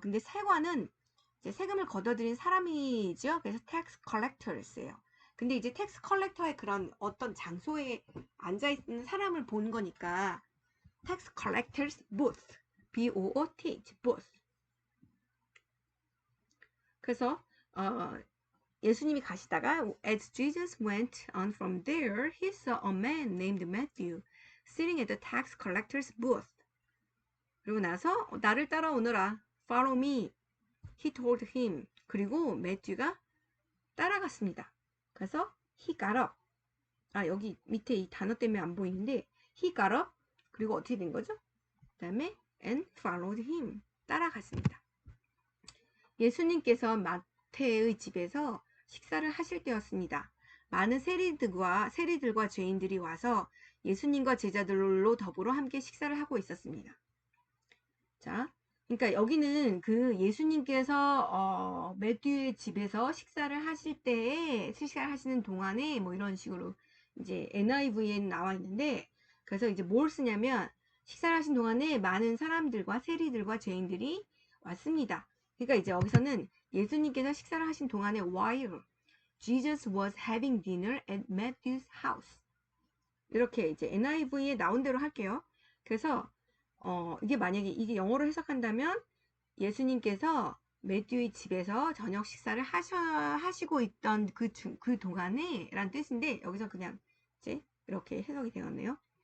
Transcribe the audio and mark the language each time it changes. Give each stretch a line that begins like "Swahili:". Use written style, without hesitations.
Korean: 근데 세관은 이제 세금을 걷어들인 사람이죠. 그래서 tax collectors예요. 근데 이제 tax collector의 그런 어떤 장소에 앉아 있는 사람을 본 거니까 tax collectors booth, B-O-O-T-H, booth. 그래서 예수님이 가시다가
English: As Jesus went on from there, he saw a man named Matthew sitting at the tax collector's booth.
Korean: 그리고 나서 나를 따라오너라,
English: follow me, he told him.
Korean: 그리고 매튜가 따라갔습니다.
English: 그래서 he got up.
Korean: 여기 밑에 이 단어 때문에 안 보이는데
English: he got up.
Korean: 그리고 어떻게 된 거죠? 그 다음에
English: and followed him.
Korean: 따라갔습니다. 예수님께서 마태의 집에서 식사를 하실 때였습니다. 많은 세리들과 죄인들이 와서 예수님과 제자들로 더불어 함께 식사를 하고 있었습니다. 자, 그러니까 여기는 그 예수님께서 매튜의 집에서 식사를 하시는 동안에 뭐 이런 식으로 이제 NIV에는 나와 있는데, 그래서 이제 뭘 쓰냐면 식사를 하신 동안에 많은 사람들과 세리들과 죄인들이 왔습니다. 그러니까 이제 여기서는 예수님께서 식사를 하신 동안에
English: while Jesus was having dinner at Matthew's house.
Korean: 이렇게 이제 NIV에 나온 대로 할게요. 그래서 이게 만약에 이게 영어로 해석한다면 예수님께서 매튜의 집에서 저녁 식사를 하시고 있던 그 동안에 라는 뜻인데, 여기서 그냥 이제 이렇게 해석이 되었네요.